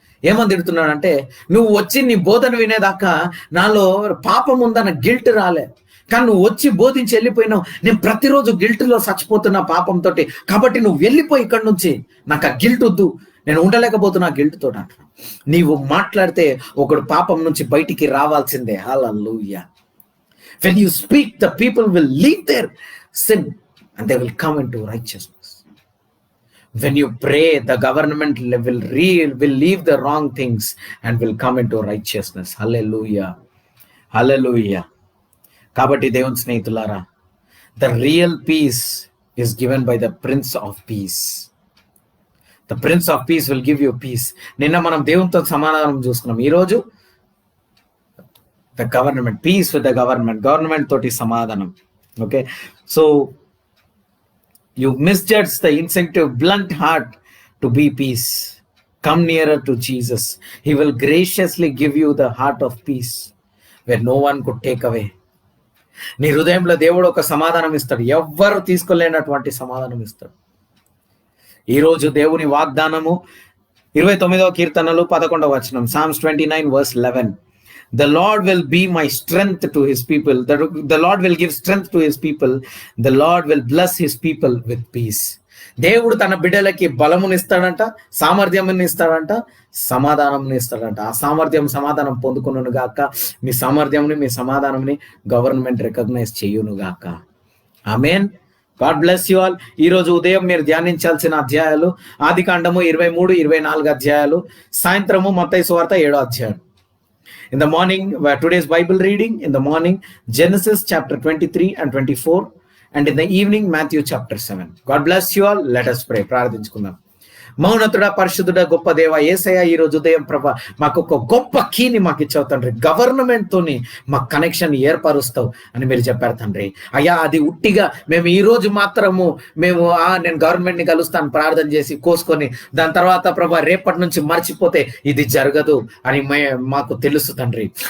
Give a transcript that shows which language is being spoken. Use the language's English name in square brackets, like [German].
[Telugu] ఏమని తిడుతున్నాడంటే, నువ్వు వచ్చి నీ బోధన వినేదాకా నాలో పాపం ఉందన్న గిల్ట్ రాలే, కానీ నువ్వు వచ్చి బోధించి వెళ్ళిపోయినావు. నేను ప్రతిరోజు గిల్ట్లో చచ్చిపోతున్నా పాపంతో, కాబట్టి నువ్వు వెళ్ళిపోయి ఇక్కడి నుంచి, నాకు ఆ గిల్ట్ వద్దు, నేను ఉండలేకపోతున్నా ఆ గిల్ట్తో అంటున్నా. నీవు మాట్లాడితే ఒకడు పాపం నుంచి బయటికి రావాల్సిందే. హల్లెలూయా. [English] When you speak, the people will leave their sin and they will come into righteousness. When you pray, the government will leave the wrong things and will come into righteousness. Hallelujah. Hallelujah. [Telugu] Kabatti దేవుని స్నేహితులారా, [English] the real peace is given by the Prince of Peace. The Prince of Peace will give you peace. [Telugu] నిన్న మనం దేవునితో సమాధానం చూసుకున్నాం. [English] ఈరోజు the government, peace with the government [Telugu] తోటి సమాధానం. [English] Okay, so you misjudge the instinctive blunt heart to be peace. Come nearer to Jesus. He will graciously give you the heart of peace where no one could take away. [Telugu] నీ హృదయంలో దేవుడు ఒక సమాధానం ఇస్తాడు, ఎవ్వరు తీసుకోలేనటువంటి సమాధానం ఇస్తాడు. ఈరోజు దేవుని వాగ్దానము 29వ కీర్తనలు 11వ వచనం, Psalms 29:11. [English] The Lord will be my strength to his people. The Lord will give strength to his people. The Lord will bless his people with peace. [Telugu] దేవుడు తన బిడ్డలకి బలమునిస్తాడంట, సామర్థ్యముని ఇస్తాడంట, సమాధానంని ఇస్తాడంట. ఆ సమాధానం పొందుకును గాక. మీ సామర్థ్యంని, మీ సమాధానంని గవర్నమెంట్ రికగ్నైజ్ చేయును గాక. ఆమేన్. [English] God bless you all. [Telugu] ఈరోజు ఉదయం మీరు ధ్యానించాల్సిన అధ్యాయాలు ఆదికాండము 23-24 అధ్యాయాలు, సాయంత్రము మత్తయి సువార్త 7వ అధ్యాయం. [English] In the morning, today's Bible reading, in the morning, Genesis chapter 23 and 24, and in the evening, Matthew chapter 7. God bless you all. Let us pray. [Telugu] ప్రార్థించుకుందాం. మౌనతుడా, పరిశుద్ధుడా, గొప్ప దేవ యేసయ్య, ఈ రోజు ఉదయం ప్రభా మాకు ఒక గొప్ప కీని మాకు ఇచ్చావు తండ్రి. గవర్నమెంట్ తోని మాకు కనెక్షన్ ఏర్పరుస్తావు అని మీరు చెప్పారు తండ్రి. అయ్యా, అది ఉట్టిగా మేము ఈ రోజు మాత్రము నేను గవర్నమెంట్ ని కలుస్తాను ప్రార్థన చేసి కోసుకొని దాని తర్వాత ప్రభా రేపటి నుంచి మర్చిపోతే ఇది జరగదు అని మాకు తెలుసు తండ్రి.